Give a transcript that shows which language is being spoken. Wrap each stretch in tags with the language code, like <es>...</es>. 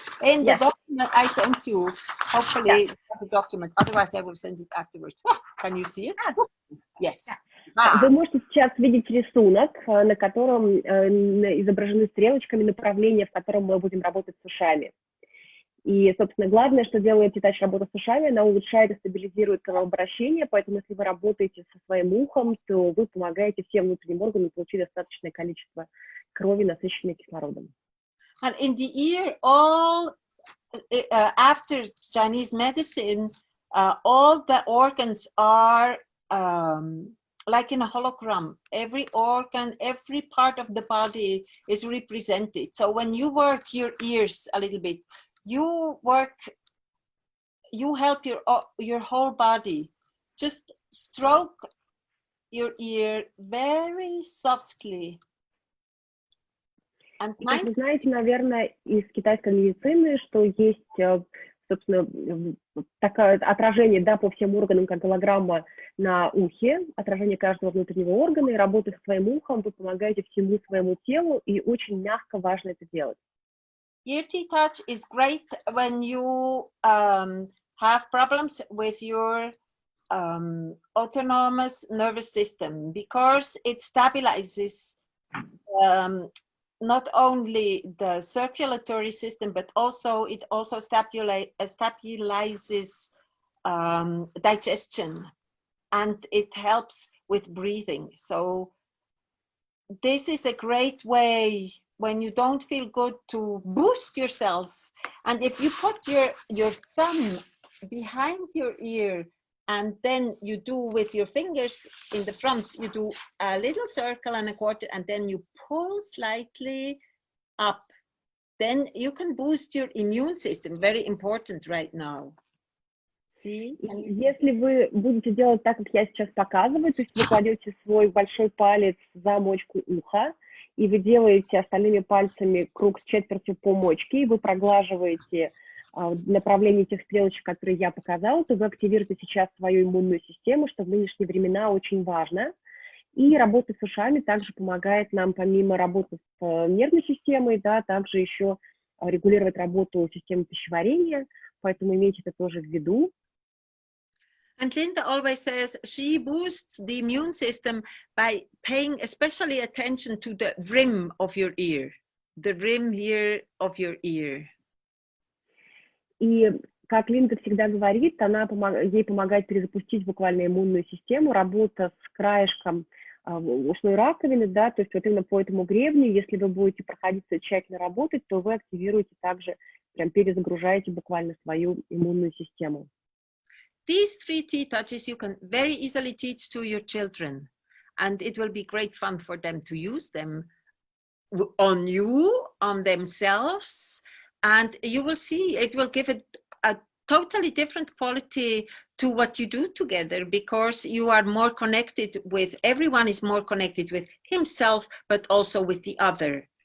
<en>In the document I sent you, hopefully the document. Otherwise, I will send it afterwards. Can you see it? Yes.</en> <ru>Вы можете сейчас видеть рисунок, на котором изображены стрелочками направления, в котором мы будем работать с ушами. И, собственно, главное, что делает ТиТач работа с ушами, она улучшает и стабилизирует кровообращение, поэтому если вы работаете со своим ухом, то вы помогаете всем внутренним органам получить достаточное количество крови, насыщенной кислородом.</ru> <en>And in the ear, all after Chinese medicine, all the organs are like in a hologram. Every organ, every part of the body is represented. So when you work your ears a little bit, you help your whole body. Just stroke your ear very softly.</en> <ru>Как вы знаете, наверное, из китайской медицины, что есть, собственно, такое отражение, да, по всем органам, как голограмма на ухе, отражение каждого внутреннего органа, и работая с своим ухом, вы помогаете всему своему телу, и очень мягко важно это делать.</ru> <en>Ear ТиТач is great when you have problems with your autonomous nervous system, because it stabilizes not only the circulatory system, but it also stabilizes digestion, and it helps with breathing. So this is a great way when you don't feel good to boost yourself. And if you put your thumb behind your ear, and then you do with your fingers in the front, you do a little circle and a quarter, and then you pull slightly up. Then you can boost your immune system. Very important right now. See?</en> <ru>Если вы будете делать так, как я сейчас показываю, то есть вы кладете свой большой палец за мочку уха, и вы делаете остальными пальцами круг с четвертью по мочке, и вы проглаживаете направление тех стрелочек, которые я показала, то вы активируете сейчас свою иммунную систему, что в нынешние времена очень важно. И работа с ушами также помогает нам, помимо работы с нервной системой, да, также еще регулировать работу системы пищеварения, поэтому имейте это тоже в виду.</ru> <en>And Linda always says she boosts the immune system by paying especially attention to the rim of your ear, the rim here of your ear.</en> <ru>И, как Линда всегда говорит, ей помогает перезапустить буквально иммунную систему, работа с краешком ушной раковины, да, то есть вот именно по этому гребню, если вы будете проходиться тщательно работать, то вы активируете также, прям перезагружаете буквально свою иммунную систему.</ru> <en>These 3 ТиТачes you can very easily teach to your children, and it will be great fun for them to use them on you, on themselves, and you will see it will give it a totally different quality to what you do together, because you are more connected with, everyone is more connected with himself, but also with the other.</en>